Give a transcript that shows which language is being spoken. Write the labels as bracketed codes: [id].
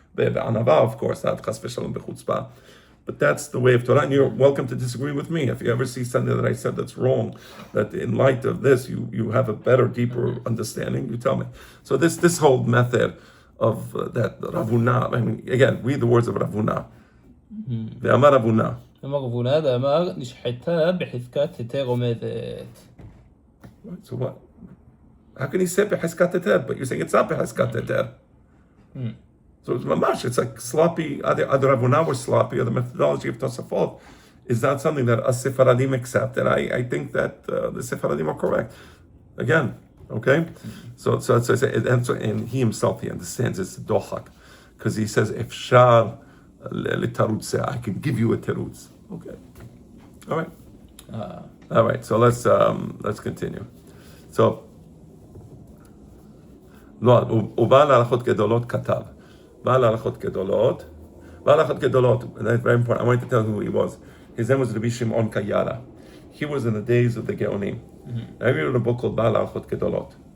[en] Be'anava, of course, not chas v'shalom bechutzpah. But that's the way of Torah, and you're welcome to disagree with me. If you ever see something that I said that's wrong, that in light of this, you have a better, deeper understanding, you tell me. So this whole method of that Ravuna, I mean, again, read the words of Ravuna. Ve'amar Ravuna. [arc] אמר רבונה דאמר נשחטה בחזקת היתר עומדת. [en] So what? How can he say beheskat heter? But you're saying it's not beheskat heter. So it's mamash. It's like sloppy. Other Ravuna were sloppy. Or the methodology of Tosafot is not something that us Sephardim accept. And I think that the Sephardim are correct. Again, okay. So and he himself, he understands it's dochak, because he says if shar litarutz, I can give you a terutz. Okay. All right. All right. So let's continue. So. [he] לא, הוא בא להלכות גדולות כתב. [en] בא להלכות גדולות, that's very important. I wanted to tell you who he was. His name was Rabbi Shimon Kayara. He was in the days of the Geonim. I read a book called בא להלכות גדולות.